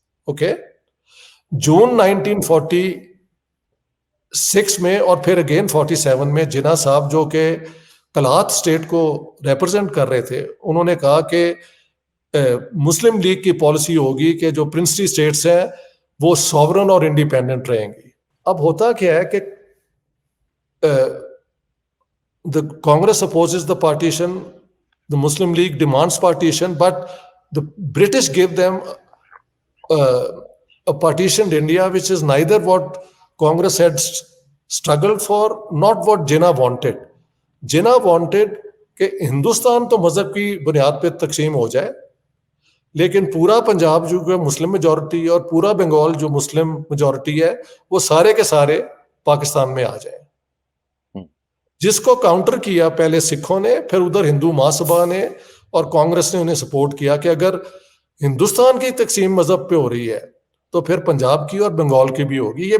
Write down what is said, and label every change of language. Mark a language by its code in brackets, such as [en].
[ur] Okay, جون 1946 میں اور پھر اگین 47 میں جناح صاحب جو کہ کلات اسٹیٹ کو ریپرزینٹ کر رہے تھے, انہوں نے کہا کہ مسلم لیگ کی پالیسی ہوگی کہ جو پرنسلی اسٹیٹس ہیں وہ سوورن اور انڈیپینڈنٹ رہیں گی. [en] اب ہوتا کیا ہے کہ the Congress opposes the partition, the Muslim League demands partition, but the British give them a partitioned India, which is neither what Congress had struggled for, not what Jinnah wanted. Jinnah wanted [ur] کہ ہندوستان تو مذہب کی بنیاد پہ تقسیم ہو جائے, لیکن پورا پنجاب جو کہ مسلم میجورٹی اور پورا بنگال جو مسلم میجورٹی ہے وہ سارے کے سارے پاکستان میں آ جائیں. جس کو کاؤنٹر کیا پہلے سکھوں نے, پھر ادھر ہندو مہاسبھا نے اور کانگریس نے انہیں سپورٹ کیا کہ اگر ہندوستان کی تقسیم مذہب پہ ہو رہی ہے تو پھر پنجاب کی اور بنگال کی بھی ہوگی.